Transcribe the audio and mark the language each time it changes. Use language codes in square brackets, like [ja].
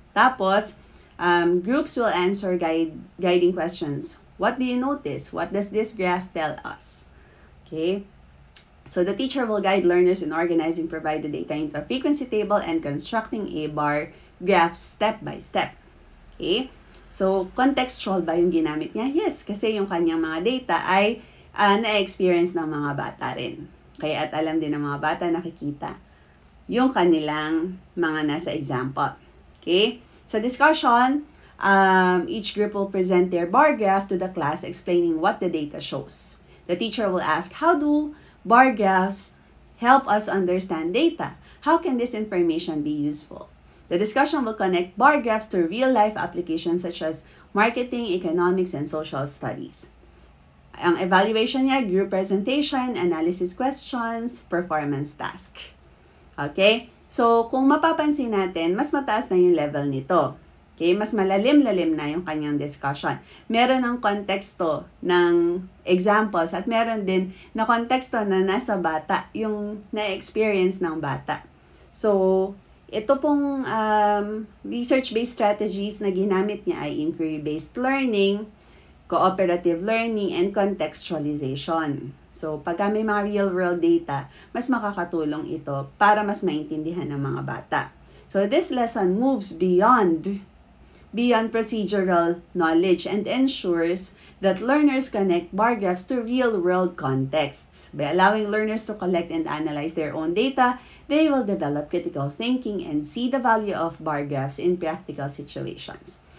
[tl] Tapos, [en] groups will answer guiding questions. What do you notice? What does this graph tell us? Okay? So, the teacher will guide learners in organizing provided data into a frequency table and constructing a bar graph step by step. [tl] Okay? So, [en] contextual [tl] ba yung ginamit niya? Yes, kasi yung kanyang mga data ay na-experience ng mga bata rin. Kaya at alam din ng mga bata nakikita yung kanilang mga nasa example. Okay? Sa [en] discussion, each group will present their bar graph to the class explaining what the data shows. The teacher will ask, how do bar graphs help us understand data? How can this information be useful? The discussion will connect bar graphs to real-life applications such as marketing, economics, and social studies. [tl] Ang [en] evaluation [tl] niya, [en] group presentation, analysis questions, performance task. [tl] Okay? So, kung mapapansin natin, mas mataas na yung level nito. Okay, mas malalim-lalim na yung kanyang discussion. Meron ng konteksto ng examples at meron din na konteksto na nasa bata, yung na-experience ng bata. [en] So, [tl] ito pong [en] research-based strategies [tl] na ginamit niya ay [en] inquiry-based learning, cooperative learning, and contextualization. [tl] So, pag may mga [en] real-world data, [tl] mas makakatulong ito para mas maintindihan ng mga bata. [en] So, this lesson moves beyond procedural knowledge and ensures that learners connect bar graphs to real-world contexts. By allowing learners to collect and analyze their own data, they will develop critical thinking and see the value of bar graphs in practical situations.